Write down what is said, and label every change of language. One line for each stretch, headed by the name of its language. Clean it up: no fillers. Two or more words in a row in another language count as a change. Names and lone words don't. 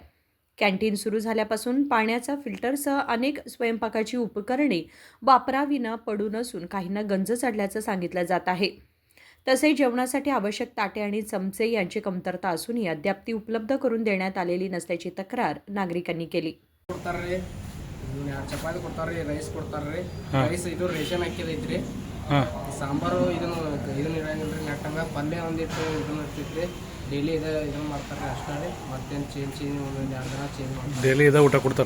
Marathi: कॅन्टीन सुरू झाल्यापासून पाण्याचा फिल्टरसह अनेक स्वयंपाकाची उपकरणे वापराविना पडून असून काहींना गंज चढल्याचं सांगितलं जात आहे। तसेच जेवणासाठी आवश्यक ताटे आणि चमचे यांची कमतरता असूनही अद्याप ती उपलब्ध करून देण्यात आलेली नसल्याची तक्रार नागरिकांनी केली।
Kannada: ಚಪಾತಿ ಕೊಡ್ತಾರೆ ರೈಸ್ ಕೊಡ್ತಾರೆ ರೈಸ್ ಇದು ರೇಷನ್ ಹಾಕಿದೈತ್ರಿ ಸಾಂಬಾರು ಇದನ್ನ ಇರಂಗಿಲ್ರಿ ನೆಟ್ಟಂಗ ಪಲ್ಯ ಒಂದಿಟ್ಟು ಇದನ್ನ ಇರ್ತೈತ್ರಿ ಡೈಲಿ ಇದನ್ನ ಮಾಡ್ತಾರೆ ಅಷ್ಟೇ ಮತ್ತೇನು ಚೇಂಜ್ ಒಂದೊಂದು 2 ದಿನ ಚೇಂಜ್ ಮಾಡ್ತಾರೆ ಡೈಲಿ ಇದ ಊಟ ಕೊಡ್ತಾರೆ